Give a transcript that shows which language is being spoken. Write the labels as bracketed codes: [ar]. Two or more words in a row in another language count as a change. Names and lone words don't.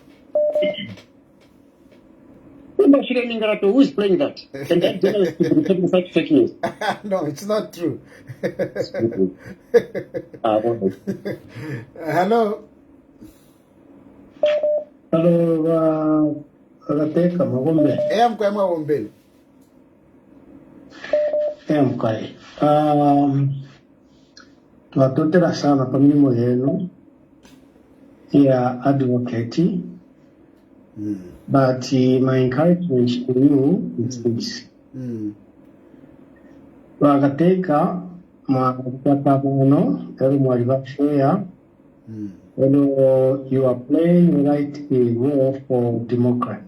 [en] Who is playing that? And that journalist is reporting such fake news. No, it's not true. Hello? Hello, Agateka Magombe. [bem] Mkwema Wombele. Mkwai. Twatotera sana kwa milimo yenu ya advocate. [en] But my encouragement to you is this. Agateka Mwakatamono, Elmo Share. You are playing the right role for democracy.